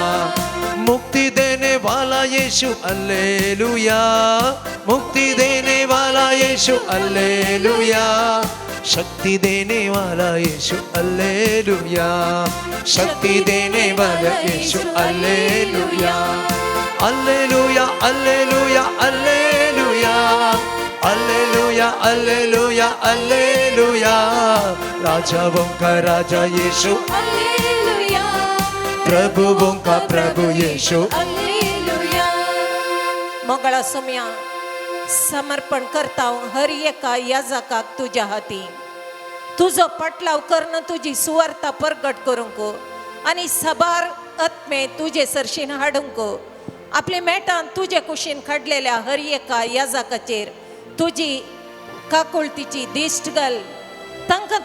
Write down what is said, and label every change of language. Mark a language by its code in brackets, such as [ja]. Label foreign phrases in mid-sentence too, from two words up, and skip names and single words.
[hi] मुक्ति देने वाला यीशु अल्लेलुया मुक्ति देने वाला यीशु अल्लेलुया शक्ति देने वाला यीशु अल्लेलुया शक्ति देने वाला यीशु अल्लेलुया अल्लेलुया अल्लेलुया अल्लेलुया अल्लेलुया अल्लेलुया अल्लेलुया राजाओं का राजा यीशु हालेलुया प्रभुओं का प्रभु यीशु हालेलुया [kok] मंगळा सुम्या समर्पण करता हर एका याजकाक तुज्या हाती तुजो पाटलाव करून तुजी सुवार्ता प्रगट करूंक आनी सबार आत्मे तुजे सरशीन हाडूंक आपले मेटान तुजे कुशीन काडलेल्या हर एका याजकाचेर तुजी काकुळतीची दिश्ट घाल तांकां